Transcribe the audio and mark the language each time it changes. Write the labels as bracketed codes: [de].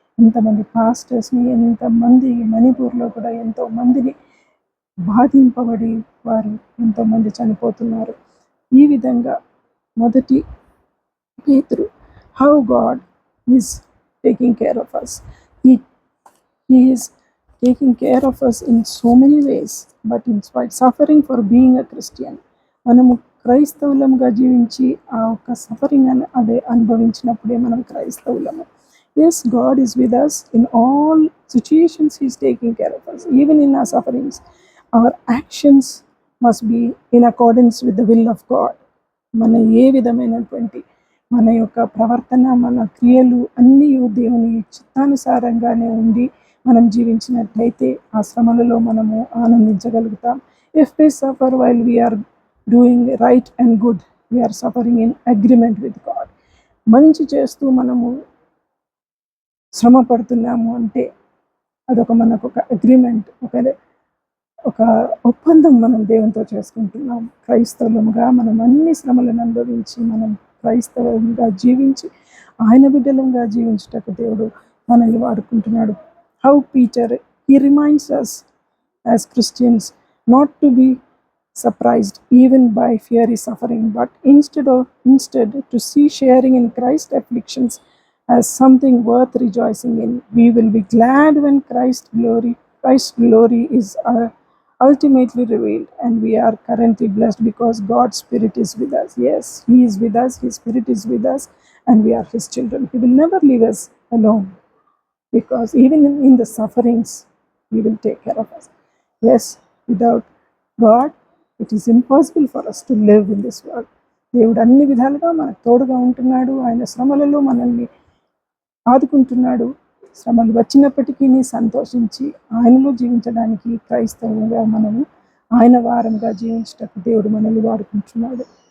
[te] ఎంతమంది పాస్టర్స్ని, ఎంతమంది మణిపూర్లో కూడా ఎంతో మందిని బాధింపబడి వారు ఎంతోమంది చనిపోతున్నారు. [en] ఈ విధంగా మొదటి పేతురు, how God is taking care of us. He is taking care of us in so many ways, but in spite suffering for being a Christian. [te] మనము క్రైస్తవులంగా జీవించి ఆ ఒక్క సఫరింగ్ అదే అనుభవించినప్పుడే మనం క్రైస్తవులము. [en] Yes, God is with us in all situations. He is taking care of us even in our sufferings. Our actions must be in accordance with the will of God. [te] మన ఏ విధమైనటువంటి మన యొక్క ప్రవర్తన, మన క్రియలు అన్నీ దేవుని చిత్తానుసారంగానే ఉండి మనం జీవించినట్లయితే ఆ శ్రమలలో మనము ఆనందించగలుగుతాం. [en] If we suffer while we are doing right and good, we are suffering in agreement with God. [te] మంచి చేస్తూ మనము శ్రమ పడుతున్నాము అంటే అదొక మనకు ఒక అగ్రిమెంట్, ఒక ఒప్పందం మనం దేవునితో చేసుకుంటున్నాం. క్రైస్తవులుగా మనం అన్ని శ్రమలను అనుభవించి మనం క్రైస్తవులుగా జీవించి ఆయన బిడ్డలంగా జీవించుటకు దేవుడు మనల్ని వాడుకుంటున్నాడు. [en] How Peter, he reminds us as Christians not to be surprised even by fiery suffering, but instead to see sharing in Christ's afflictions as something worth rejoicing in. We will be glad when Christ's glory is ultimately revealed, and we are currently blessed because God's Spirit is with us. Yes, He is with us, His Spirit is with us, and we are His children. He will never leave us alone, because even in the sufferings, He will take care of us. Yes, without God, it is impossible for us to live in this world. [te] దేవుడు అన్ని విధాలుగా మనకు తోడుగా ఉంటున్నాడు. ఆయన శ్రమలలో మనల్ని ఆదుకుంటున్నాడు. శ్రమలు వచ్చినప్పటికీ సంతోషించి ఆయనలో జీవించడానికి క్రైస్తవంగా మనము ఆయన వారంగా జీవించటకు దేవుడు మనల్ని వాడుకుంటున్నాడు.